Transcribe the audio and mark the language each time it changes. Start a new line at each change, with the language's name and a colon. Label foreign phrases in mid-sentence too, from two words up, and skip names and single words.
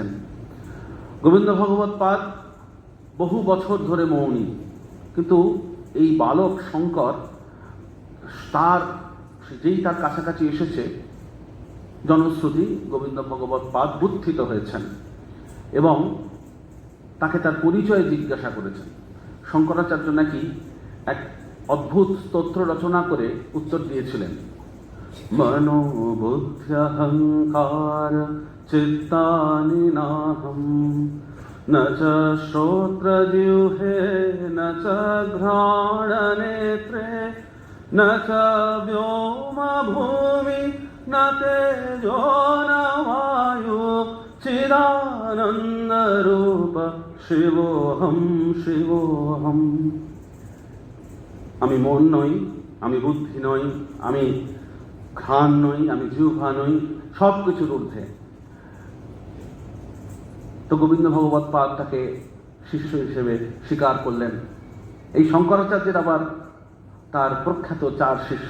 Bangla: গোবিন্দ ভগবৎ পাদ বহু বছর ধরে মৌনী, কিন্তু এই বালক শঙ্কর যেই তার কাছাকাছি এসেছে, জনশ্রুতি গোবিন্দ ভগবৎ পাদ বুদ্ধিত হয়েছেন। এবং তাকে তার পরিচয় জিজ্ঞাসা করেছেন। শঙ্করাচার্য নাকি এক অদ্ভুত স্তোত্র রচনা করে উত্তর দিয়েছিলেন,
Sanskrit: মনোবুদ্ধ্যহংকার চিত্তানি নাহম ন চ শ্রোত্রজিহ্বে ন চ ঘ্রাণনেত্রে ন চ ব্যোম ভূমি ন তেজো ন বায়ু চিদানন্দ রূপ শিবোহম শিবোহম।
Bangla: আমি মন নই, আমি বুদ্ধি নই, আমি ঘ্রাণ নই, আমি জিহ্বা নই, সব কিছুর ঊর্ধ্বে। তো গোবিন্দ ভগবৎ পাদ তাকে শিষ্য হিসেবে স্বীকার করলেন। এই শঙ্করাচার্যের আবার তার প্রখ্যাত 4 শিষ্য।